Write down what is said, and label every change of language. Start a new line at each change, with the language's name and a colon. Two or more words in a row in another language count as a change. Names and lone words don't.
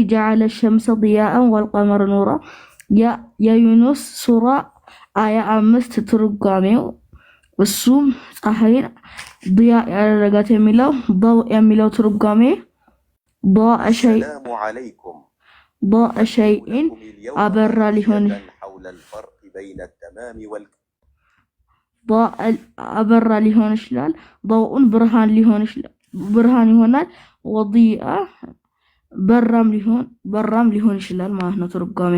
Arabic: جعل الشمس ضياء والقمر نورا يا يونس سورة آية 5
Amharic: ትርጓሜው እሱም ፀሐይን ضياء ያደረጋት የሚለው ضوء የሚለው ትርጓሜ
Arabic: ضاء شيء
Amharic: አበራ ሊሆን አበራ ሊሆን ይችላል። ضوءን ብርሃን ይሆናል። ወዲአ በራም ሊሆን ይችላል ማለት ነው ትርጓሜው።